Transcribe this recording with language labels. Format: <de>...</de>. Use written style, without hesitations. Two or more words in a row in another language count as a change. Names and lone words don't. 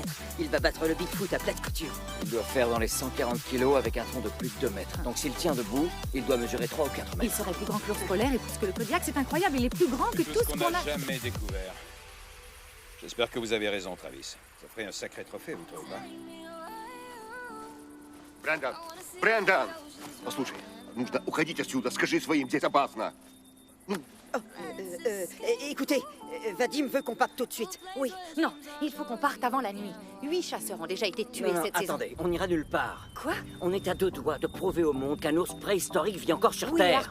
<fr>Il va battre le Bigfoot à plate couture. Il doit faire dans les 140 kilos avec un tronc de plus de 2 mètres. Donc s'il tient debout, il doit mesurer 3 ou 4 Il mètres. serait plus grand que l'ours polaire et plus que le Kodiak, c'est incroyable. Il est plus grand que tout ce qu'on qu'on n'a a... jamais découvert. J'espère que vous avez raison, Travis. Ça ferait un sacré trophée, vous trouvez pas?</fr> <ru>Брэндон! Брэндон! Послушай, нужно уходить отсюда. Скажи своим, здесь опасно.</ru> <fr>Écoutez, Vadim veut qu'on parte tout de suite. Oui, non, il faut qu'on parte avant la nuit. 8 chasseurs ont déjà été tués Non, cette saison. attendez, on n'ira nulle part. Quoi? On est à 2 doigts de prouver au monde qu'un ours préhistorique vit encore sur Oui, Terre.</fr>